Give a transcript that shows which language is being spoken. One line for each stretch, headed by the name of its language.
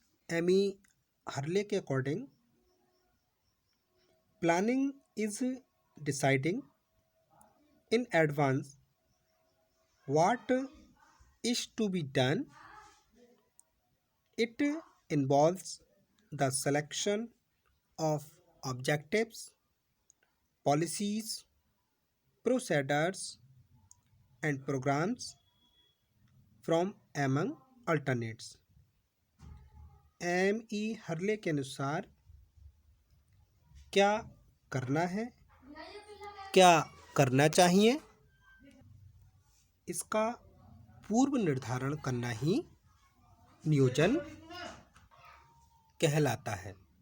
English: Amy Hurley के according planning is deciding in advance what is to be done. It involves the selection of objectives, policies, procedures and programs from among alternates. M.E.
Hindi: Hurley के अनुसार क्या करना है, क्या करना चाहिए, इसका पूर्व निर्धारण करना ही नियोजन कहलाता है।